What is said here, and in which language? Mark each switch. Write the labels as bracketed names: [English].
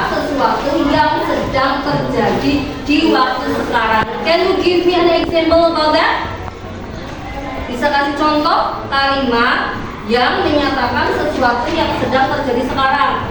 [Indonesian] Sesuatu yang sedang terjadi di waktu sekarang. [English] Can you give me an example about that? [Indonesian] Bisa kasih contoh kalimat yang menyatakan sesuatu yang sedang terjadi sekarang.